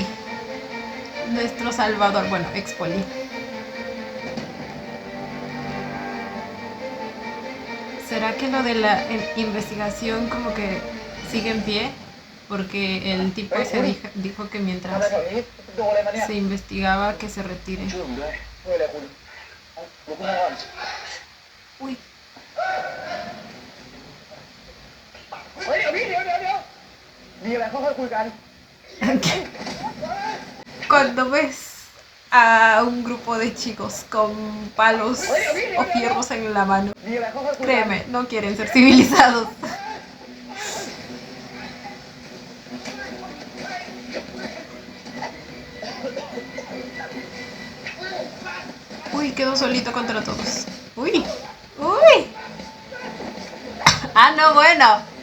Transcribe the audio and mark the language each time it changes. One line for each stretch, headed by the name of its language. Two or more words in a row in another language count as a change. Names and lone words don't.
Spanish: Nuestro salvador. Bueno, ex poli. ¿Será que lo de la investigación como que sigue en pie? Porque el tipo dijo que
Thai: ทำ
Spanish: mientras
Thai: อะไรแถวนี้โดนอะไรมาเนี่ย
Spanish: se investigaba que se retire.
Thai: ช่วยผมด้วยช่วยอะไรคุณเอาลุกขึ้นมาก่อน
Spanish: Uy.
Thai: เฮ้ยเดี๋ยวนี้เดี๋ยวมีอะไรค่อยๆคุยกัน
Spanish: Cuando ves a un grupo de chicos con palos o fierros en la mano,
Thai: มีอะไรค่อยๆคุยกัน
Spanish: créeme, no quieren ser civilizados. Uy, quedó solito contra todos. Uy, uy. Ah, no, bueno.